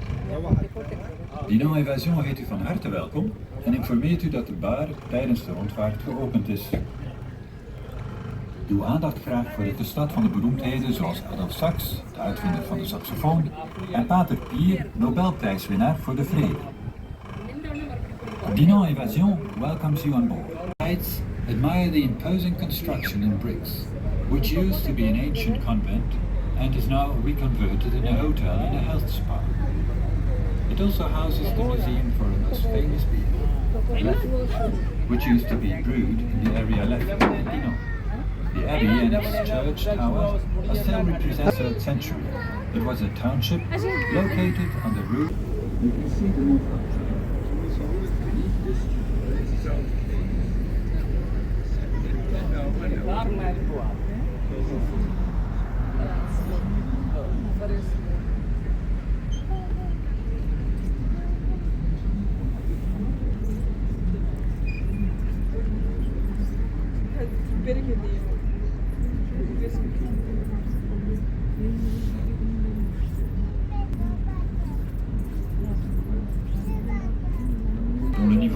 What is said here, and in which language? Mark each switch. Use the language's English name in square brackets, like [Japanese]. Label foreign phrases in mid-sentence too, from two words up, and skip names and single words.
[Dutch] Dinan Evasion heet u van harte welkom en informeert u dat de bar tijdens de rondvaart geopend is. Uw aandacht graag voor de stad van de beroemdheden zoals Adolf Sax, de uitvinder van de saxofoon, en Pater Pier, Nobelprijswinnaar voor de vrede. [English] Dinan Evasion welcomes you on board. Admire the imposing construction in bricks, which used to be an ancient convent and is now reconverted in a hotel and a health spa. It also houses the museum for a most famous beer, Leffe, which used to be brewed in the area Leffe in Dinan. The abbey and its church tower are still represent the 3rd century. It was a township located on the route. You can see the north beneath this [French] dont le niveau